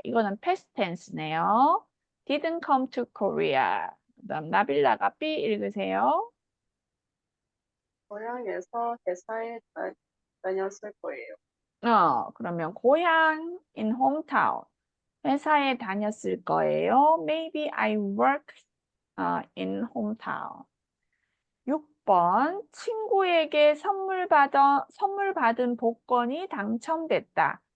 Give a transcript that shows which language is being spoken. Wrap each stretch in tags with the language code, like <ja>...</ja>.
<ko>이거는</ko> <en>past tense</en> <ko>네요.</ko> <en>Didn't come to Korea.</en> <ko>그다음 나빌라가 B 읽으세요. 고향에서 회사에 다녔을 거예요. 그러면 고향</ko> <en>in hometown.</en> <ko>회사에 다녔을 거예요.</ko> <en>Maybe I work in hometown.</en> <ko>6번 친구에게 선물 받은 복권이 당첨됐다.</ko>